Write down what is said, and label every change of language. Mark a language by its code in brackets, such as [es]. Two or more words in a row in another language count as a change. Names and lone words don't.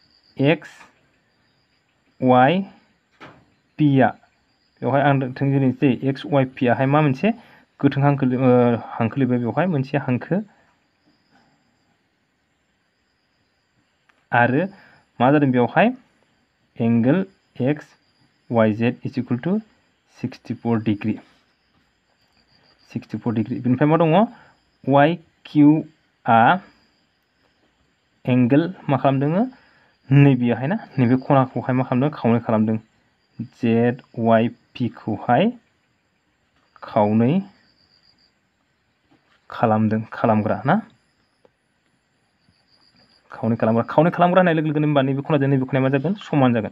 [brx] XYP आ बेवहाय आं थोंजोङै लिरनोसै XYP आहाय मा मोनसे गोथों हांखो लिरबाय बेवहाय मोनसे हांखो आरो मा जादों बेवहाय [en] angle XYZ is equal to 64 degree [brx] बेनिफ्राय मा दङ YQ आ एंगल मा खालामदों नैबेयावहाय ना नैबे खनाखौहाय मा खालामदों खावनै खालामदों ZYP खौहाय खावनै खालामग्रा ना खावनै खालामग्रा होननाय लोगो लोगोनो होमबा नैबे खनाजों नैबे खनाया मा जागोन समान जागोन।